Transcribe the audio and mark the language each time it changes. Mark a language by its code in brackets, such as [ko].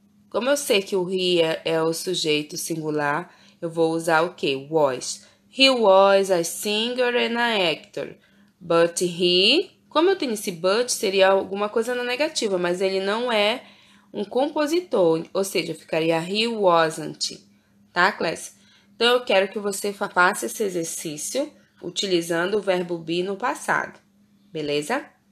[pt] Como eu sei que o he é o sujeito singular, eu vou usar o quê? [en] Was. He was a singer and a actor. [pt] But como eu tenho esse but, seria alguma coisa na negativa, mas ele não é um compositor, ou seja, ficaria [en] he wasn't, [pt] tá, classe? Então, eu quero que você faça esse exercício utilizando o verbo be no passado, beleza?